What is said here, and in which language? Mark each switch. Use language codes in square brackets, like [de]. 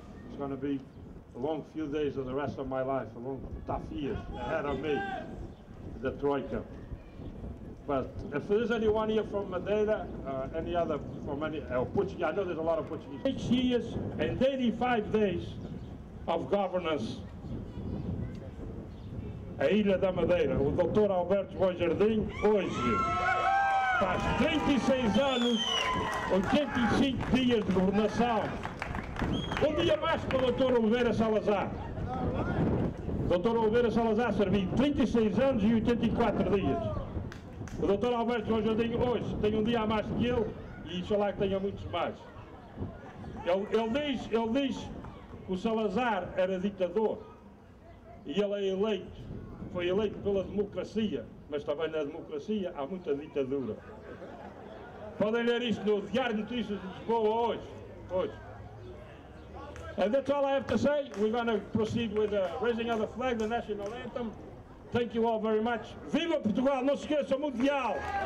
[en] It's going to be a long few days of the rest of my life, a long tough years ahead of me, the Troika. But if there's anyone here from Madeira, any other from any Portuguese, I know there's a lot of Portuguese. 6 years and 85 days of governance. [pt] A Ilha da Madeira, o Dr. Alberto Jardim, hoje faz 36 anos, 85 dias de governação. Um dia mais para o Dr. Oliveira Salazar. O Dr. Oliveira Salazar serviu 36 anos e 84 dias. O Dr. Alberto Jardim hoje tem um dia a mais que ele e inxalá que tenha muitos mais. Ele diz que o Salazar era ditador e ele foi eleito pela democracia, mas também na democracia há muita ditadura. Podem ler isto no Diário de Notícias de Lisboa hoje. [en] And that's all I have to say. We're going to proceed with the raising of the flag, the national anthem. Thank you all very much. [pt] Viva Portugal, não se esqueça, Mundial!